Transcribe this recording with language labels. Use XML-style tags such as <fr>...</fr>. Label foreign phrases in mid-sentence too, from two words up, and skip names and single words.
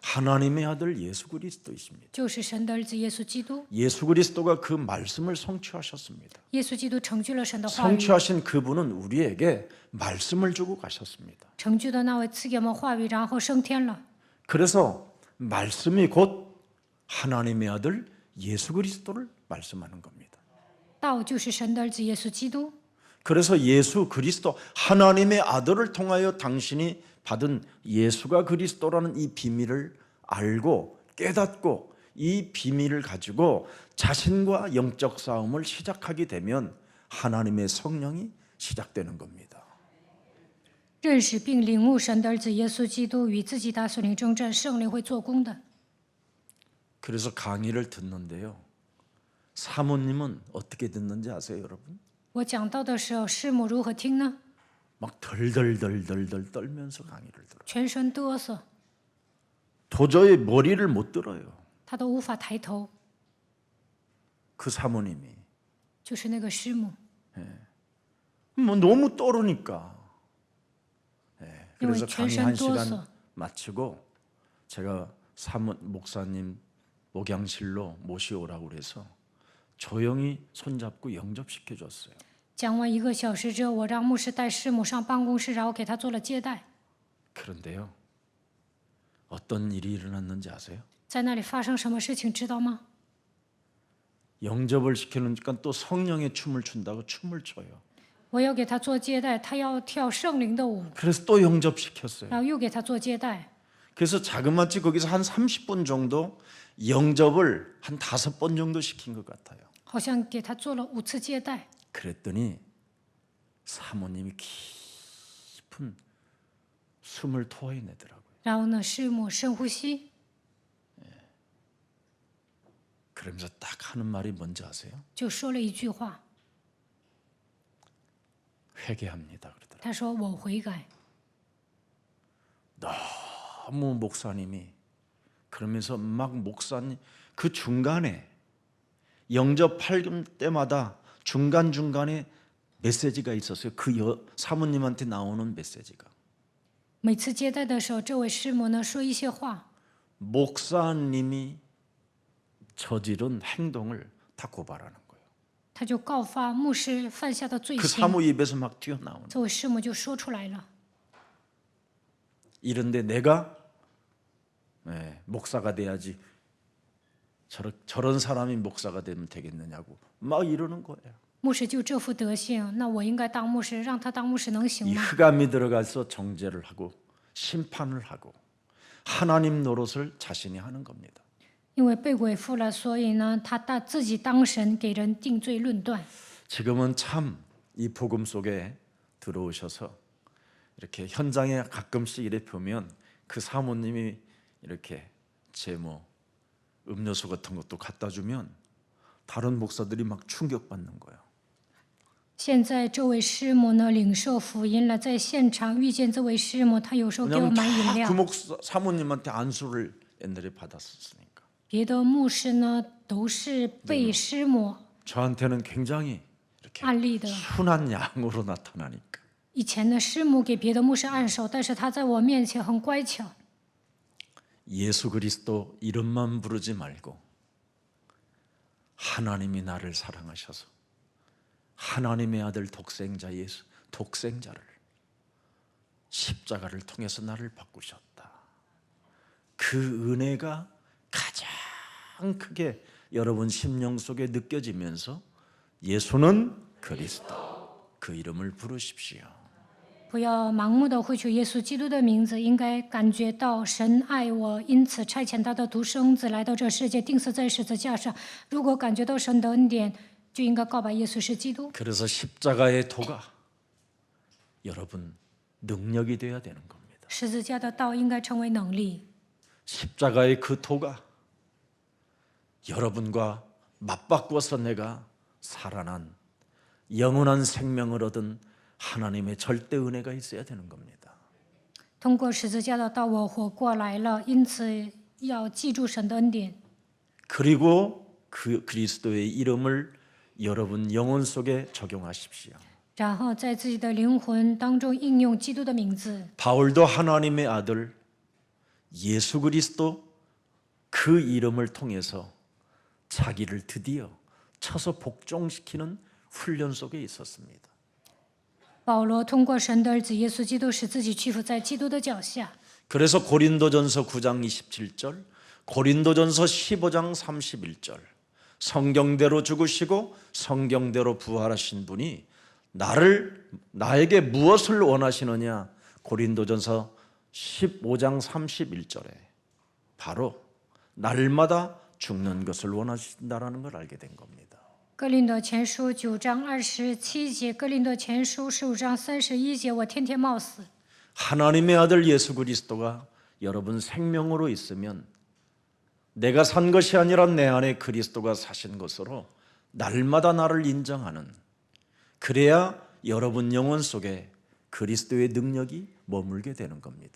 <ko>하나님의 아들 예수 그리스도이십니다.</ko> <zh>就是神的儿子耶稣基督。</zh> <ko>예수 그리스도가 그 말씀을 성취하셨습니다.</ko> <zh>耶稣基督成就了神的话语，</zh> <ko>성취하신 그분은 우리에게 말씀을 주고 가셨습니다.</ko> <zh>成就的那位赐给我们话语，然后升天了。</zh> <ko>그래서 말씀이 곧 하나님의 아들 예수 그리스도를 말씀하는 겁니다.</ko> <zh>道就是神的儿子耶稣基督。</zh> <ko>그래서 예수 그리스도 하나님의 아들을 통하여 당신이 받은 예수가 그리스도라는 이 비밀을 알고 깨닫고 이 비밀을 가지고 자신과 영적 싸움을 시작하게 되면 하나님의 성령이 시작되는 겁니다.</ko> <zh>认识并领悟神的儿子耶稣基督与自己打属灵征战，圣灵会做工的。</zh> <ko>그래서 강의를 듣는데요. 사모님은 어떻게 듣는지 아세요, 여러분?</ko> <zh>我讲到的时候，师母如何听呢？</zh> <ko>막 덜덜덜덜덜 떨면서 강의를 들어요.</ko> <zh>全身哆嗦，</zh> <ko>도저히 머리를 못 들어요.</ko> <zh>她都无法抬头。</zh> <ko>그 사모님이</ko> <zh>就是那个师母，</zh> <ko>뭐 너무 떨으니까. 그래서 이거 강의 한</ko> <zh>全身哆嗦。</zh> <ko>시간 마치고 제가 목사님 목양실로 모시오라고 그래서 조용히 손잡고 영접시켜 줬어요.</ko> <zh>讲完1个小时之后，我让牧师带师母上办公室，然后给她做了接待。</zh> <ko>그런데요. 어떤 일이 일어났는지 아세요?</ko> <zh>在那里发生什么事情，知道吗？</zh> <ko>영접을 시키니까 또 성령의 춤을 춘다고 춤을 춰요.</ko> <zh>我要给她做接待，她要跳圣灵的舞，</zh> <ko>그래서 또 영접시켰어요.</ko> <zh>然后又给她做接待。</zh> <ko>그래서 자그마치 거기서 한 30분 정도 영접을 한 5번 정도 시킨 것 같아요.</ko> <zh>好像给她做了5次接待。</zh> <ko>그랬더니 사모님이 깊은 숨을 토해내더라고요.</ko> <zh>然后呢，师母深呼吸，</zh> <ko>그러면서 딱 하는 말이 뭔지 아세요?</ko> <zh>就说了一句话，</zh> <ko>회개합니다 그러더라고요.</ko> <zh>她说我悔改。</zh> <ko>너무 목사님이 그러면서 막 목사님 그 중간에 영접할 때마다 중간중간에 메시지가 있었어요. 그 사모님한테 나오는 메시지가.</ko> <zh>每次接待的时候，这位师母呢说一些话，</zh> <ko>목사님이 저지른 행동을 다 고발하는 거예요.</ko> <zh>他就告发牧师犯下的罪</zh> <ko>그</ko> <zh>行。</zh> <ko>사모 입에서 막 튀어나오는.</ko> <zh>这位师母就说出来了。</zh> <ko>이런데 내가 목사가 돼야지. 저런 사람이 목사가 되면 되겠느냐고 막 이러는 거예요.</ko> <zh>牧师就这副德性，那我应该当牧师，让他当牧师能行</zh> <ko>이</ko> <zh>吗？</zh> <ko>흑암이 들어가서 정죄를 하고 심판을 하고 하나님 노릇을 자신이 하는 겁니다.</ko> <zh>因为被鬼附了，所以呢，他自己当神，给人定罪论断。</zh> <ko>지금은 참 이 복음 속에 들어오셔서 이렇게 현장에 가끔씩 이렇게 보면 그 사모님이 이렇게 음료수 같은 것도 갖다 주면 다른 목사들이 막 충격받는 거예요.</ko> <zh>现在这位师母呢，领受福音了，在现场遇见这位师母，他有时候给我</zh> <ko>왜냐하면</ko> <zh>买饮</zh> <ko>다</ko> <zh>料</zh> <ko>그 。 목사 사모님한테 안수를 옛날에 받았었으니까</ko> <zh>别的牧师呢，都是被师母</zh> <ko>저한테는 굉장히 이렇게</ko> <zh>案例的。</zh> <ko>순한 양으로 나타나니까</ko> <zh>以前的师母给别的牧师按手，但是他在我面前很乖巧。</zh> <ko>예수 그리스도 이름만 부르지 말고 하나님이 나를 사랑하셔서 하나님의 아들 독생자 예수 독생자를 십자가를 통해서 나를 바꾸셨다. 그 은혜가 가장 크게 여러분 심령 속에 느껴지면서 예수는 그리스도 그 이름을 부르십시오.</ko> <zh>不要盲目的汇取耶稣基督的名字，应该感觉到神爱我，因此差遣他的独生子来到这世界，钉死在十字架上。如果感觉到神的恩典，就应该告白耶稣是基督。</zh> <ko>그래서 십자가의 도가 여러분 능력이 되어야 되는 겁니다.</ko> <zh>十字架的道应该成为能力，</zh> <ko>십자가의 그 도가 여러분과 맞바꾸어서 내가 살아난 영원한 생명을 얻은 하나님의 절대 은혜가 있어야 되는 겁니다.</ko> <zh>通过十字架的道，我活过来了，因此要记住神的恩典。</zh> <ko>그리고 그 그리스도의 이름을 여러분 영혼 속에 적용하십시오.</ko> <zh>然后在自己的灵魂当中应用基督的名字。</zh> <ko>바울도 하나님의 아들 예수 그리스도 그 이름을 통해서 자기를 드디어 쳐서 복종시키는 훈련 속에 있었습니다.</ko> <zh>保罗通过神的儿子耶稣基督，使自己屈服在基督的脚下。</zh> <ko>그래서 고린도전서 9장 27절, 고린도전서 15장 31절 성경대로 죽으시고 성경대로 부활하신 분이 나에게 무엇을 원하시느냐? 고린도전서 15장 31절에 바로 날마다 죽는 것을 원하신다라는 걸 알게 된 겁니다.</ko> <zh>哥林多前书9章27节，哥林多前书15章31节，我天天冒死。</zh> <ko>하나님의 아들 예수 그리스도가 여러분 생명으로 있으면 내가 산 것이 아니라 내 안에 그리스도가 사신 것으로 날마다 나를 인정하는, 그래야 여러분 영혼 속에 그리스도의 능력이 머물게 되는 겁니다.</ko>